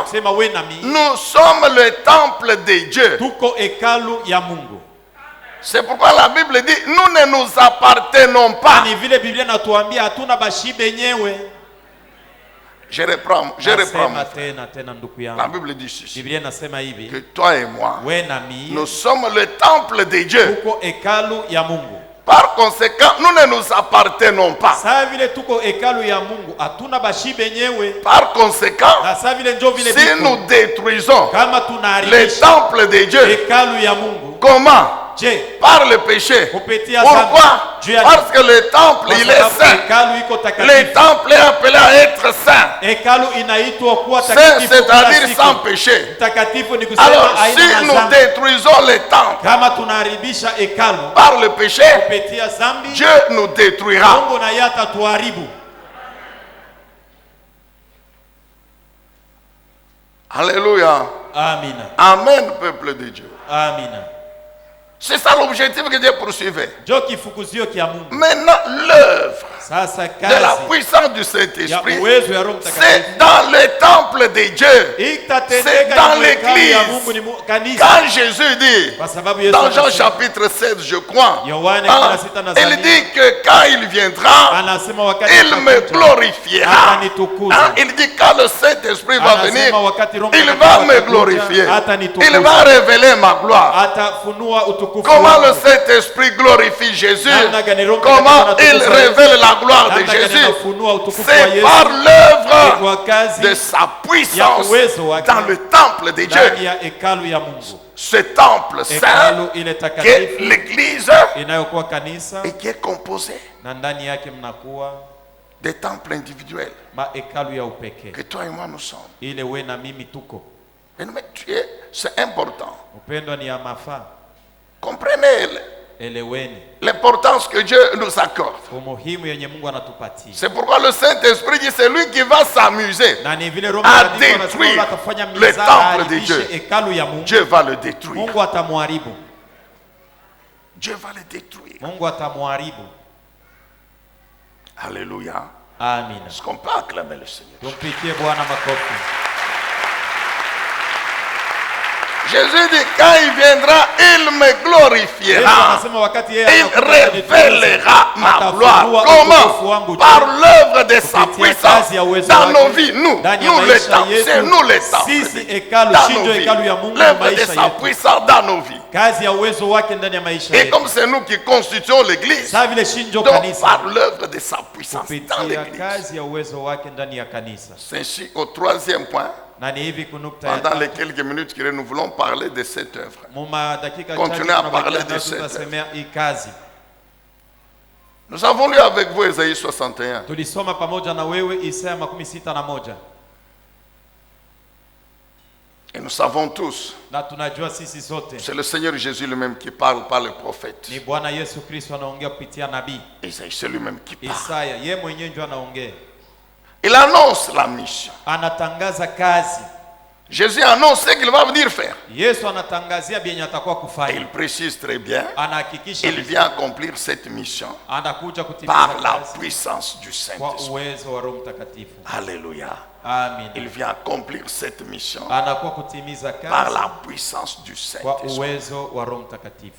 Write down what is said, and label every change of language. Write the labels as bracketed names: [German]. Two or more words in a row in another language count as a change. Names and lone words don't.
[Swahili] kusema we na mimi. [French] nous sommes le temple de Dieu. [Swahili] Tuko hekalu ya Mungu. [French] C'est pourquoi la Bible dit nous ne nous appartenons pas. [Swahili] Ni vile Biblia inatuambia hatuna bashibe nyewe. [French] Je reprends. [Swahili] Tena ndugu yangu. [French] La Bible dit ceci. [Swahili] Biblia inasema hivi. [French] Que toi et moi, [Swahili] We na mimi. [French] nous sommes le temple de Dieu. [Swahili] Tuko hekalu ya Mungu. [French] Par conséquent, nous ne nous appartenons pas. [Swahili] Saa vile tuko hekalu ya Mungu, hatuna bashibe nyewe. [French] Par conséquent, [Swahili] Na saa vile ndio vile [French] si nous détruisons [Swahili] kama [French] le [Swahili] tunaharibisha [French] temple de Dieu, [Swahili] hekalu ya Mungu. [French] comment? [Swahili] Je, [French] Par le péché. [Swahili] kupitia [French] Pourquoi? [Swahili] dhambi. [French] Parce que le temple, il est saint. [Swahili] Hekalu iko [French] Le [Swahili] takatifu. [French] temple est appelé à être saint. [Swahili] Hekalu inaitwa kuwa [French] Saint, [Swahili] takatifu. [French] c'est-à-dire sans péché. [Swahili] Takatifu ni kusema [French] Alors, [Swahili] haina [French] si nous [Swahili] dhambi. [French] détruisons le temple [Swahili] Kama tunaharibisha hekalu [French] par le péché, [Swahili] kupitia dhambi, [French] Dieu nous détruira. [Swahili] Mungu na yata tuharibu. [French] Alléluia. [Swahili] Amina. [French] Amen, peuple de Dieu. [Swahili] Amina. [French] C'est ça l'objectif que Dieu poursuivait. [Swahili] Ndio kifukuzio kia Mungu. [French] Maintenant, l'œuvre [Swahili] Sasa [French] de la [Swahili] kazi [French] puissance du [Swahili] ya [French] Saint-Esprit, [Swahili] uwezo ya Roho Mtakatifu [French] c'est dans le temple de Dieu. C'est [Swahili] itatendeka [French] dans [Swahili] ni hekalu ya Mungu, ni [French] l'église. [Swahili] kanisa. [French] Quand Jésus dit, [Swahili] Kwa sababu Yesu [French] dans Jean [Swahili] anasema- [French] chapitre 16, je crois, [Swahili] Yohane [French] hein, [Swahili] 16 na [French] il [Swahili] Zaburi. [French] dit que quand il viendra, [Swahili] Anasema wakati [French] il me [Swahili] atakuja, [French] glorifiera. [Swahili] atanitukuza. [French] Hein, il dit quand le Saint-Esprit va [Swahili] Anasema [French] venir, [Swahili] wakati Roho [French] il [Swahili] Mtakatifu [French] va me [Swahili] atakuja, [French] glorifier. [Swahili] atanitukuza. [French] Il va révéler ma gloire. [Swahili] Atafunua utukufu [French] Comment [Swahili] wangu. [French] le Saint-Esprit glorifie Jésus? [Swahili] Namna gani Roho [French] Comment [Swahili] Mtakatifu [French] il [Swahili] anatukuza [French] révèle la gloire de [Swahili] Namna gani [French] Jésus? [Swahili] anafunua utukufu wa [French] C'est [Swahili] Yesu. [French] par [Swahili] Ni [French] l'œuvre [Swahili] kwa kazi [French] de sa [Swahili] ya [French] puissance [Swahili] uwezo wake [French] dans le temple de [Swahili] ndani [French] Dieu. [Swahili] ya hekalu ya Mungu. [French] Ce temple saint [Swahili] Hekalu ile [French] qui est [Swahili] takatifu [French] l'église [Swahili] inayokuwa kanisa [French] et qui est composé [Swahili] na ndani yake mnakuwa [French] des temples individuels [Swahili] mahekalu ya upekee. [French] que toi et moi nous sommes. [Swahili] Ile we na mimi tuko. [French] Mais c'est important. [Swahili] Upendo ni ya mafaa. [French] Comprenez [Swahili] Eleweni [French] l'importance que Dieu nous accorde. [Swahili] umuhimu yenye Mungu anatupatia. [French] C'est pourquoi le Saint-Esprit dit c'est lui qui va s'amuser [Swahili] Na ni vile Roho [French] à [Swahili] Mtakatifu anasema [French] détruire [Swahili] atafanya [French] le [Swahili] mizaha [French] temple de [Swahili] aharibishe [French] Dieu. [Swahili] hekalu ya Mungu. [French] Dieu va le détruire. [Swahili] Mungu atamharibu. [French] Dieu va le détruire. [Swahili] Mungu atamharibu. [French] Alléluia. [Swahili] Amina. [French] Est-ce qu'on peut acclamer le Seigneur? [Swahili] Tumpigie Bwana makofi. [French] Jésus dit quand il viendra, il me [Swahili] Yesu [French] glorifiera. [Swahili] anasema wakati yeye [French] Il [Swahili] atakuja [French] révélera ma [Swahili] atafunua [French] gloire. [Swahili] utukufu wangu [French] Comment? [Swahili] juu. [French] Par l'œuvre de sa [Swahili] Kupitia [French] puissance [Swahili] kazi ya uwezo [French] dans [Swahili] wake, [French] nos vies. Nous [Swahili] ndani ya [French] les [Swahili] maisha [French] temples. [Swahili] yetu. [French] C'est nous les temples. [Swahili] Sisi hekalu, [French] Dans [Swahili] shinjo [French] nos vies. [Swahili] hekalu ya Mungu na [French] L'œuvre de [Swahili] maisha [French] sa [Swahili] yetu. [French] puissance dans nos vies. [Swahili] Kazi ya uwezo wake ndani ya maisha [French] Et [Swahili] yetu. [French] comme c'est nous qui constituons l'église, [Swahili] Saa vile shinjo [French] donc [Swahili] kanisa [French] par l'œuvre de sa puissance dans [Swahili] kupitia [French] l'église. [Swahili] kazi ya uwezo wake ndani ya kanisa. [French] C'est ainsi au troisième point, [Swahili] Na ni hivi kunukta ya [French] pendant [Swahili] tatu. [French] les quelques minutes que nous voulons parler de cette œuvre. [Swahili] Muma dakika [French] Continuez [Swahili] chache [French] à [Swahili] tunabakia [French] parler de [Swahili] nayo [French] cette [Swahili] tutasemea hii kazi. [French] Nous avons lu avec vous Ésaïe 61. [Swahili] Tulisoma pamoja na wewe Isaya 61 [French] Et nous savons tous, [Swahili] na tunajua sisi sote [French] c'est le Seigneur Jésus lui-même qui parle par le prophète. [Swahili] ni Bwana Yesu Kristo anaongea kupitia nabii [French] Ésaïe, c'est lui-même qui parle. [Swahili] Isaya. Yeye mwenyewe ndio anaongea, [French] Il annonce la mission. [Swahili] anatangaza kazi. [French] Jésus annonce ce qu'il va venir faire. [Swahili] Yesu anatangazia bienye atakuwa [French] Et [Swahili] kufanya, [French] il précise très bien, [Swahili] anahakikisha [French] il vient accomplir cette mission [Swahili] anakuja kutimiza [French] par la [Swahili] kazi [French] puissance du [Swahili] kwa [French] Saint-Esprit. [Swahili] uwezo wa Roho Mtakatifu. [French] Alléluia. Amen. Il vient accomplir cette mission [Swahili] Anakuwa kutimiza [French] par [Swahili] kazi [French] la puissance du [Swahili] kwa [French] Saint-Esprit. [Swahili] uwezo wa Roho Mtakatifu.